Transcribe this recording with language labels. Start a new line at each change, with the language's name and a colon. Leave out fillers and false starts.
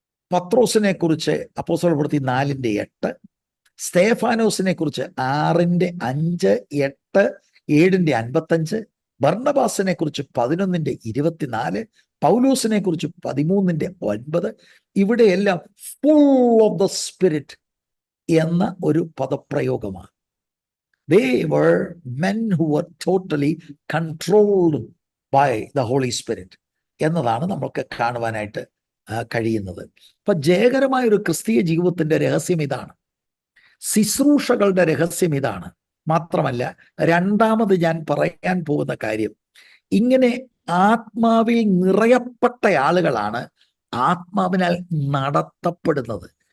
Malayalam: പത്രോസിനെ കുറിച്ച് അപ്പോസ്തല പ്രവൃത്തി 4:8, സ്തേഫാനോസിനെ കുറിച്ച് 6:5, 8, 7:55, ബർന്നബാസിനെ കുറിച്ച് 11:24, പൗലോസിനെ കുറിച്ച് 13:9. ഇവിടെയെല്ലാം
English: full of the spirit
Malayalam: എന്ന ഒരു പദപ്രയോഗമാണ്.
English: They were men who were totally controlled by the Holy Spirit
Malayalam: എന്നതാണ് നമുക്ക് കാണുവാനായിട്ട് കഴിയുന്നത്. അപ്പൊ ജയകരമായ ഒരു ക്രിസ്തീയ ജീവിതത്തിന്റെ രഹസ്യം ഇതാണ്. ശുശ്രൂഷകളുടെ രഹസ്യം ഇതാണ്. മാത്രമല്ല, രണ്ടാമത് ഞാൻ പറയാൻ പോകുന്ന കാര്യം, ഇങ്ങനെ ആത്മാവിൽ നിറയപ്പെട്ട ആളുകളാണ് ആത്മാവിനാൽ നടത്തപ്പെടുന്നത്.